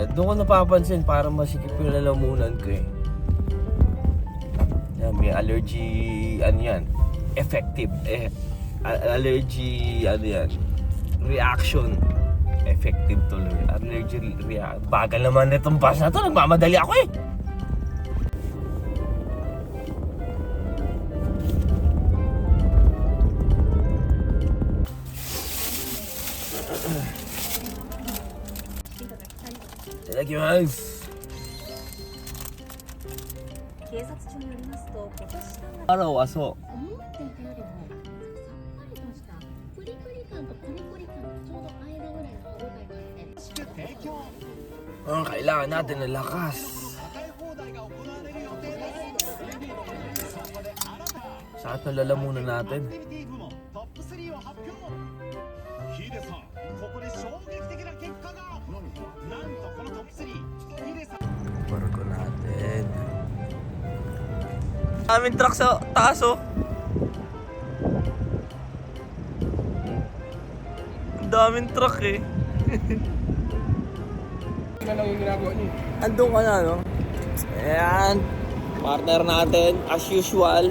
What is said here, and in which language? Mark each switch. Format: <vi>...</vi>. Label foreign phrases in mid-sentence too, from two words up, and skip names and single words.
<tl>Doon ko napapansin para masikip yung lalamunan ko eh. Yan, may allergy, ano yan, effective. Allergy, ano yan, reaction. Effective tuloy.</tl> <en>Allergy reaction.</en> <tl>Bagal naman itong bus na to. Nagmamadali ako eh. Itadakimasu.</tl> <ja>警察庁によりますと、今年3月</ja> <tl>Araw aso.</tl> <ja>思っていたよりもさっぱりとしたプリプリ感とコリコリ感のちょうど間ぐらいの歯応えがあって、</ja> <tl>Kailangan natin ng lakas. Sakit na lalamunan natin.</tl> <ja>ヒデさん、ここで衝撃的な結果が。なんとこのトップ3、ヒデさん。</ja> <tl>Barko natin. Daming truck sa taas oh. Ang daming truck eh. Ano lang yung ginagawa niyo? Andun ka na no? Ayan. Partner natin</tl> <en>as usual.</en>